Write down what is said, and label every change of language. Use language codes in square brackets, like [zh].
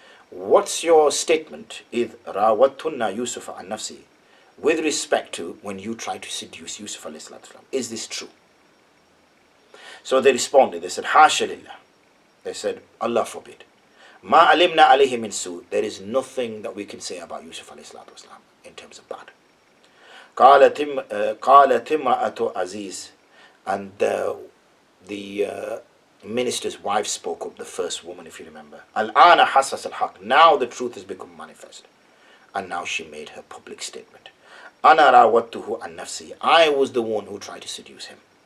[en] What's your statement, إِذْ رَاوَتْتُنَّ يُوسُفَ عَنْ نَفْسِهِ, with respect to when you tried to seduce Yusuf alayhi salam? Is this true? So they responded, they said, Hasha lillah. They said, Allah forbid. Ma alimna alayhi min su. There is nothing that we can say about Yusuf alayhi salam in terms of bad. [ar] قالت امرأة Aziz. [en] And the minister's wife spoke up, the first woman, if you remember. Al-ana hasas al-haq. Now the truth has become manifest. And now she made her public statement. Ana rawattuhu an nafsi. I was the one who tried to seduce him.